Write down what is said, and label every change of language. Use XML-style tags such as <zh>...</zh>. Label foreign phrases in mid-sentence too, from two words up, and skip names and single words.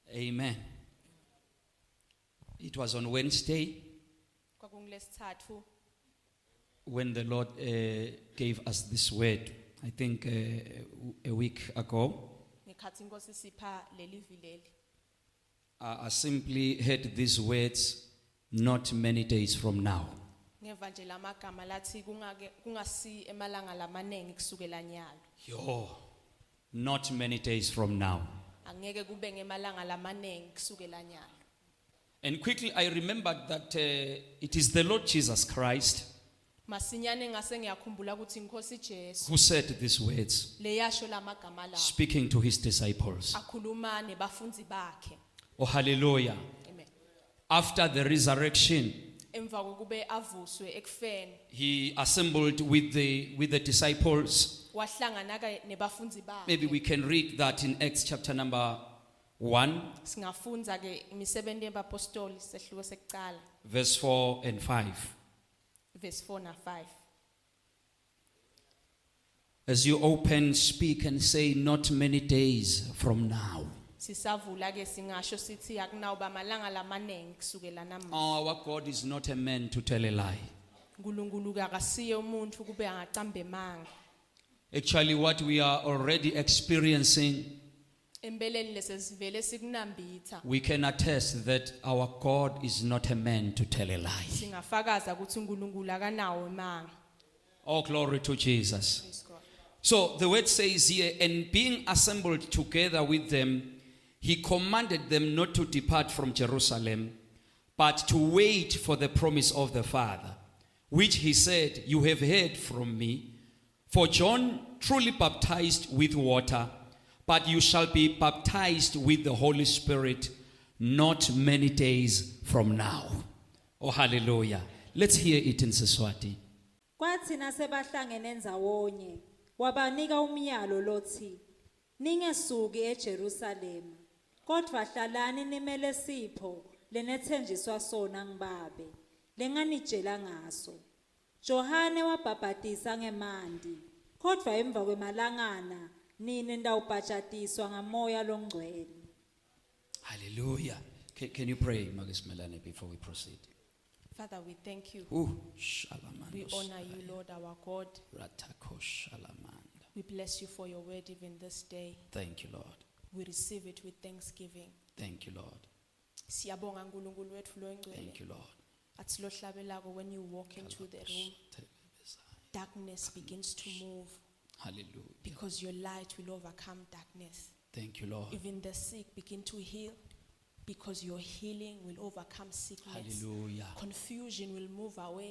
<en>Amen. It was on Wednesday</en> <ss>KwakunguLesithathu</ss> <en>when the Lord gave us this word, I think a week ago.</en> <ss>ngekhathi inkosi sipha leli vileli.</ss> <en>I simply heard these words, not many days from now.</en> <ss>Ngeva nje lamagama lathi kungasi emalanga lamanengi kusukela nyalo.</ss> <en>Yo, not many days from now.</en> <ss>Angeke kube ngemalanga lamanengi kusukela nyalo.</ss> <en>And quickly I remembered that it is the Lord Jesus Christ</en> <ss>Masinyane ngase ngiyakhumbula ukuthi inkosi Jesu</ss> <en>who said these words,</en> <ss>leyasho lamagama la</ss> <en>speaking to his disciples.</en> <ss>akhuluma nebafunzi bakhe.</ss> <en>Oh, hallelujah. Amen. After the resurrection,</en> <ss>Emva kokube avuswe ekufeni</ss> <en>he assembled with the disciples.</en> <ss>wahlangana ke nebafunzi bakhe.</ss> <en>Maybe we can read that in Acts chapter number 1,</en> <ss>Singafunza ke imisebenzi yabapostoli sehluko sekuqala</ss> <en>verse 4 and 5.</en> <ss>verse 4 na 5.</ss> <en>As you open, speak and say, not many days from now.</en> <ss>Sisavula ke singasho sithi akunawo bamalanga lamanengi kusukela namanje.</ss> <en>Our God is not a man to tell a lie.</en> <ss>uNkulunkulu akasiye umuntu kube angaqamba emanga.</ss> <en>Actually, what we are already experiencing,</en> <ss>Empeleni lesivele sikunambitha.</ss> <en>we can attest that our God is not a man to tell a lie.</en> <ss>Singafakaza ukuthi uNkulunkulu akanawo emanga.</ss> <en>All glory to Jesus. Praise God. So the word says here, and being assembled together with them, he commanded them not to depart from Jerusalem, but to wait for the promise of the Father, which he said, you have heard from me. For John truly baptized with water, but you shall be baptized with the Holy Spirit not many days from now. Oh, hallelujah. Let's hear it in Siswati.</en> <ss>Kwathi nasebahlangene ndzawonye wabanika umyalo lothi ningesuki eJerusalema kodwa hlalani nimele sipho lenethenjiswa sona ngibabe lenganitshela ngaso. Johane wabhabhatisa ngemanti kodwa emva kwemalangana nini ndawubhajatiswa ngamoya longcwele.</ss> <en>Hallelujah. Can you pray, Magis Melanie, before we proceed? Father, we thank you. Ooh, We honor you, Lord, our God. Ratakosh-shalamanda. We bless you for your word even this day. Thank you, Lord. We receive it with thanksgiving. Thank you, Lord.</en> <ss>Siyabonga uNkulunkulu wethu lo</ss> <en>Thank</en> <ss>engcwele.</ss> <en>you, Lord.</en> <ss>Athi lo hlabelako</ss> <en>when you walk into the room, darkness begins to move Hallelujah. because your light will overcome darkness. Thank you, Lord. Even the sick begin to heal because your healing will overcome sickness. Hallelujah. Confusion will move away</en>